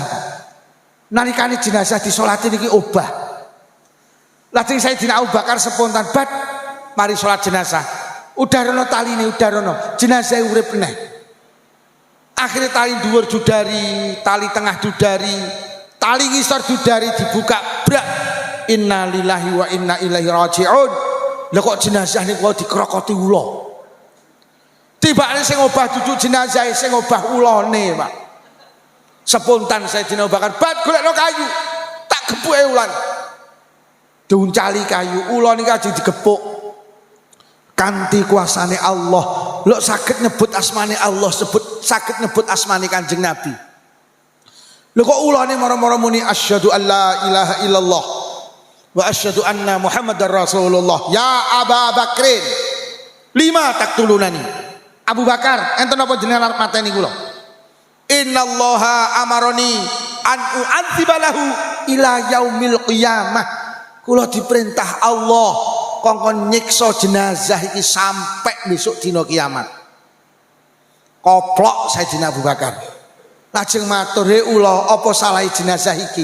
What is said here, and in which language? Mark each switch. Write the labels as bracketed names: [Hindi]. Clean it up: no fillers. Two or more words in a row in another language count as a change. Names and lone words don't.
[Javanese] Nalikane jenazah disolati niki obah. Lajeng Sayyidina Abu Bakar spontan bat mari salat jenazah. Udarono taline udarono, jenazah urip meneh. Akhirnya tali dhuwur dudari, tali tengah dudari, tali ngisor dudari dibuka brak. [Arabic] إنا لله وإنا إليه راجعون. [Javanese] Lah kok jenazah niku dikrokoti ula. Tibane sing obah duduk jenazah sing obah ulane, Pak. Spontan Sayyidina Abu Bakar, "Bat golekno kayu, tak gepuke ulan." Diuncali kayu, ula niki ajeng digepuk. Kanthi kuasane Allah, lho saged nyebut asmane Allah, saged nyebut asmane Kanjeng Nabi. Lho kok ulane mara-mara muni [Arabic] أشهد أن لا إله إلا الله وأشهد أن محمدا رسول الله. يا أبا بكر لم تقتلني. [Javanese] Abu Bakar, enten apa jenengan arep mateni kula? [Arabic] إن الله أمرني أن أعذبه إلى يوم القيامة. [Javanese] Kula diperintah Allah kongkon nyiksa jenazah iki sampai besok dina kiamat. Koplok Sayyidina Abu Bakar. Lajeng matur, "He ula, apa salah jenazah iki?